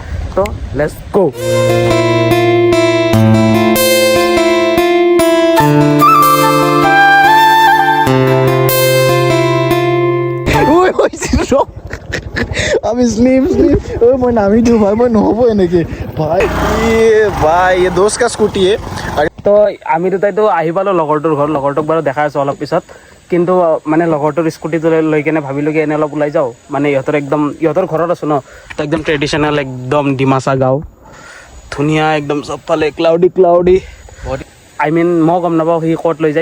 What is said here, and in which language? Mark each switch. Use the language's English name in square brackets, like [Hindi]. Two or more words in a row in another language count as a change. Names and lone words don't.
[English] তো let's go'. [Assamese] আমি স্লিম মই নামি দিওঁ ভাই, মই নহ'ব এনেকৈ ভাই। [Hindi] ये दोस्त का स्कूटी है। [Assamese] তো আমি দুটাইতো আহি পালোঁ লগৰটোৰ ঘৰ, লগৰটোক বাৰু দেখাই আছোঁ অলপ পিছত। কিন্তু মানে লগৰটোৰ স্কুটিটো লৈ কিনে ভাবিলোঁ কি এনে অলপ ওলাই যাওঁ, মানে ইহঁতৰ ঘৰত আছোঁ ন। তো একদম ট্ৰেডিশ্যনেল, একদম ডিমাচা গাঁও, ধুনীয়া একদম চবফালে ক্লাউডি [English] I mean [Assamese] মই গম নাপাওঁ সি ক'ত লৈ যায়।